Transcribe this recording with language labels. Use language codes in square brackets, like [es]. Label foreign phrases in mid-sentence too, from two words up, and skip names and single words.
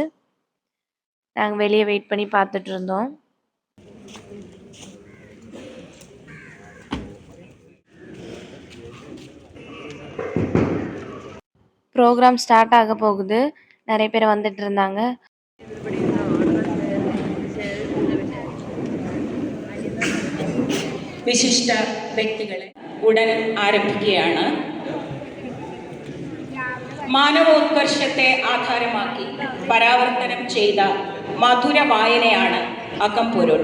[ta] நாங்க வெளிய வெயிட் பண்ணி பார்த்துட்டு இருந்தோம். [en] program start [ta] ஆக போகுது. நெறைய பேர் வந்துட்டு இருந்தாங்க. [ml] വിശിഷ്ട വ്യക്തികളെ ഉടൻ ആരംഭിക്കുകയാണ്. മാനവോത്കർഷത്തെ ആധാരമാക്കി പരാവർത്തനം ചെയ്ത മധുര വായനയാണ് അകംപൊരുൾ.